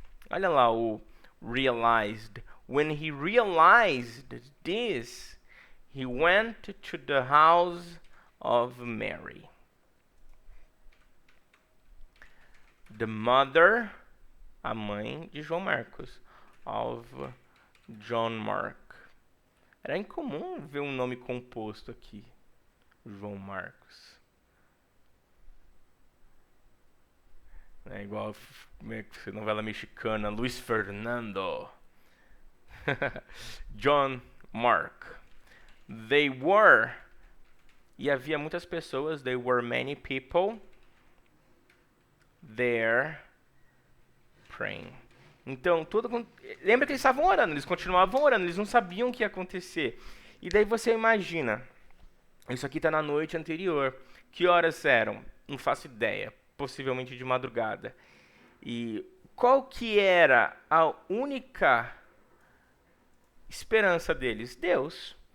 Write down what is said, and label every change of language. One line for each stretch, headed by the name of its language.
Portuguese: Olha lá o
English: realized. When he realized this, he went to the house of Mary, the mother,
Portuguese: a mãe de João Marcos,
English: of John Mark.
Portuguese: Era incomum ver um nome composto aqui, João Marcos. É igual a novela mexicana, Luis Fernando.
English: John Mark. They were,
Portuguese: e havia muitas pessoas,
English: there were many people there praying.
Portuguese: Então, lembra que eles estavam orando, eles continuavam orando, eles não sabiam o que ia acontecer. E daí você imagina, isso aqui está na noite anterior. Que horas eram? Não faço ideia. Possivelmente de madrugada. E qual que era a única esperança deles? Deus.